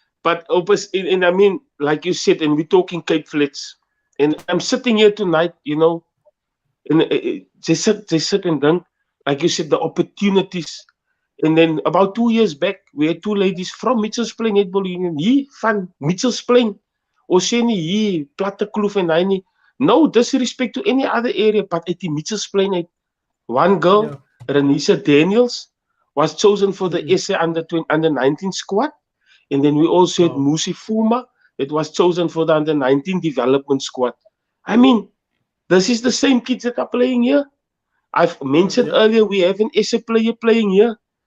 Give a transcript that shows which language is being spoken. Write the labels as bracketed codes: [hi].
[en] But and I mean, like you said, and we're talking Cape Flats, and I'm sitting here tonight, and they sit and think, like you said, the opportunities. And then about 2 years back, we had two ladies from Mitchell's Plain Netball Union, [af] hier van [en] Mitchell's Plain. [af] Ons sê nie hier, Platte Kloof en hy nie. [en] No disrespect to any other area, but at the Mitchell's Plain, one girl, Renisa Daniels, was chosen for the SA under 19 squad. And then we also had Musi Fuma, that was chosen for the under 19 development squad. I mean, this is the same kids that are playing here. I've mentioned earlier, we have an SA player playing here.